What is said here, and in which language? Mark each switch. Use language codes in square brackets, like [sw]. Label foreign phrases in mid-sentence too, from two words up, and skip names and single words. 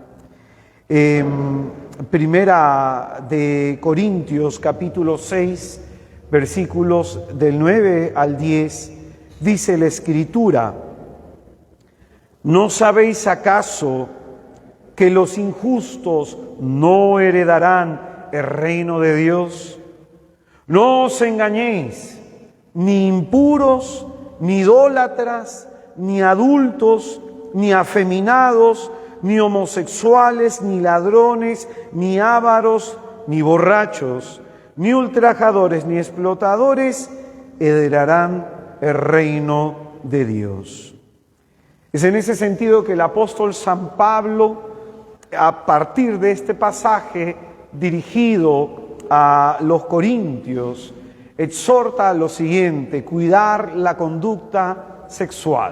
[es] Primera de Corintios, capítulo 6, versículos del 9 al 10, dice la Escritura: ¿no sabéis acaso que los injustos no heredarán el reino de Dios? No os engañéis, ni impuros, ni idólatras, ni adúlteros, ni afeminados, ni homosexuales, ni ladrones, ni ávaros, ni borrachos, ni ultrajadores, ni explotadores heredarán el reino de Dios. Es en ese sentido que el apóstol San Pablo, a partir de este pasaje dirigido a los corintios, exhorta a lo siguiente: cuidar la conducta sexual.